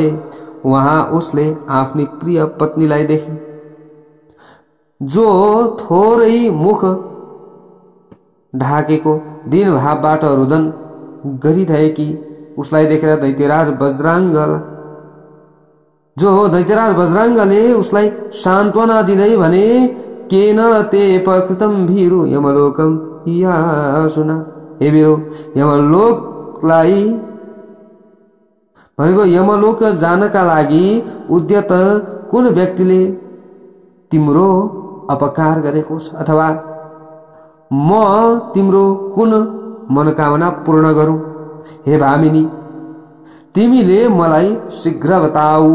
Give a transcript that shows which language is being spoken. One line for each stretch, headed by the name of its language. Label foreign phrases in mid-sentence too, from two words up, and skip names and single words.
Nepali: वहाँ उसले आफ्नी प्रिय पत्नीलाई देखे, जो थोरै मुख ढाकेको दिन भावबाट रुदन गरिरहेकी। उसलाई देखेर दैत्यराज वज्राङ्गले उसलाई सान्त्वना दिँदै भने,
Sanskrit: केन ते प्रकृतम भीरु यमलोकम यासुना।
Nepali: हे वीरो, यमलोकलाई भनेको यमलोक जानका लागि उद्यत कुन व्यक्तिले तिम्रो अपकार गरेको छ, अथवा म तिम्रो कुन मनोकामना पूर्ण गरौं? हे भामिनी, तिमीले मलाई शीघ्र बताऊ।